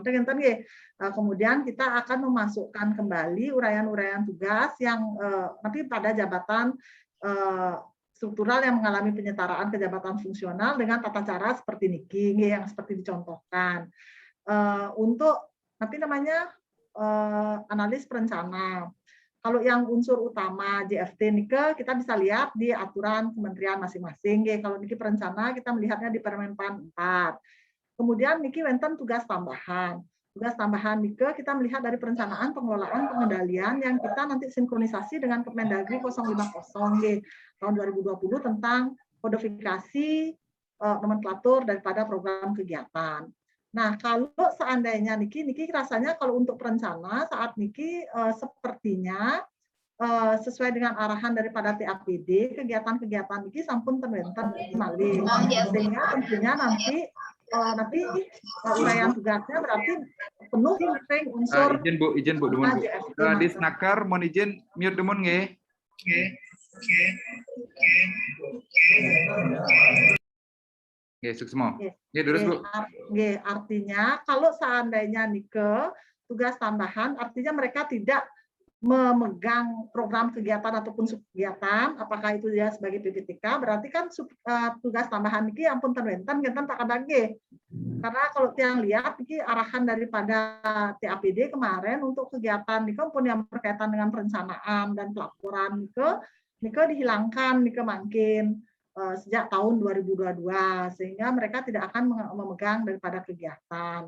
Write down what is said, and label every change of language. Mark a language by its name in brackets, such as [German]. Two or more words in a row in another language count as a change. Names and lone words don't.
[Indonesian] Kemudian kita akan memasukkan kembali uraian-uraian tugas yang nanti pada jabatan struktural yang mengalami penyetaraan ke jabatan fungsional dengan tata cara seperti niki yang seperti dicontohkan. Untuk nanti namanya analis perencana. Kalau yang unsur utama JFT nike kita bisa lihat di aturan kementerian masing-masing. Kalau niki perencana kita melihatnya di Permenpan 4. Kemudian niki wenten tugas tambahan. Tugas tambahan nike kita melihat dari perencanaan pengelolaan pengendalian yang kita nanti sinkronisasi dengan Kemendagri 050 tahun 2020 tentang kodifikasi nomenklatur daripada program kegiatan. Nah, kalau seandainya niki rasanya kalau untuk perencana saat niki sepertinya sesuai dengan arahan daripada TAPD, kegiatan-kegiatan niki sampun terbentuk malih. Sehingga tentunya nanti uraian tugasnya berarti penuh unsur izin Bu Dumun. Disnaker mohon izin mute Dumun nggih. Oke, suksmo. Terus Bu. Artinya kalau seandainya nike tugas tambahan, artinya mereka tidak memegang program kegiatan ataupun subkegiatan, apakah itu dia sebagai PPTK, berarti kan tugas tambahan niki ampun terwenten Pak Kabag. Karena kalau yang lihat niki arahan daripada TAPD kemarin untuk kegiatan niki pun yang berkaitan dengan perencanaan dan pelaporan niki dihilangkan niki makin sejak tahun 2022, sehingga mereka tidak akan memegang daripada kegiatan.